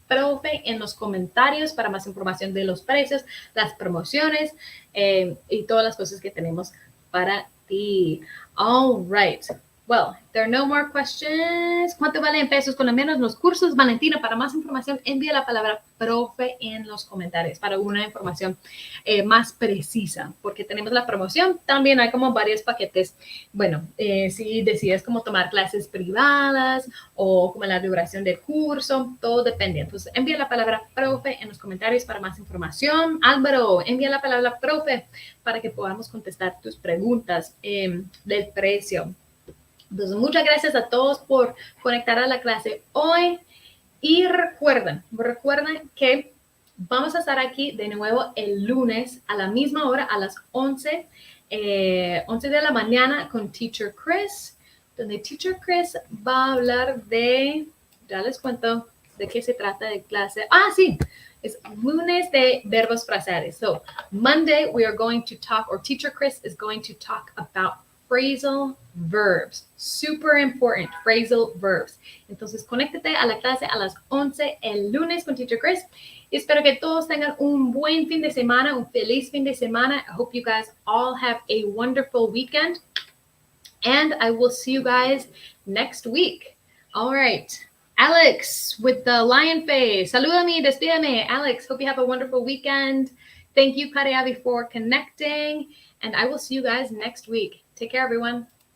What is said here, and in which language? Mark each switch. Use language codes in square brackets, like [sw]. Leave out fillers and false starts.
[es] profe en los comentarios para más información de los precios, las promociones y todas las cosas que tenemos para ti. [en] All right. Well, there are no more questions. [es] ¿Cuánto vale en pesos colombianos los cursos? Valentina, para más información, envía la palabra profe en los comentarios para una información más precisa, porque tenemos la promoción. También hay como varios paquetes. Bueno, si decides como tomar clases privadas o como la duración del curso, todo depende. Entonces, envía la palabra profe en los comentarios para más información. Álvaro, envía la palabra profe para que podamos contestar tus preguntas del precio. Entonces, muchas gracias a todos por conectar a la clase hoy. Y recuerden que vamos a estar aquí de nuevo el lunes a la misma hora, a las 11 de la mañana con Teacher Chris, donde Teacher Chris va a hablar de, ya les cuento de qué se trata de clase. Sí, es lunes de verbos fraseados. [en] So, Monday we are going to talk, or Teacher Chris is going to talk about phrasal verbs. Super important, phrasal verbs. [es] Entonces, conéctate a la clase a las 11 el lunes con Teacher Chris. Espero que todos tengan un buen fin de semana, un feliz fin de semana. [en] I hope you guys all have a wonderful weekend. And I will see you guys next week. All right. Alex with the lion face. [es] Salúdame, despídame. [en] Alex, hope you have a wonderful weekend. Thank you, Kareavi, for connecting. And I will see you guys next week. Take care, everyone.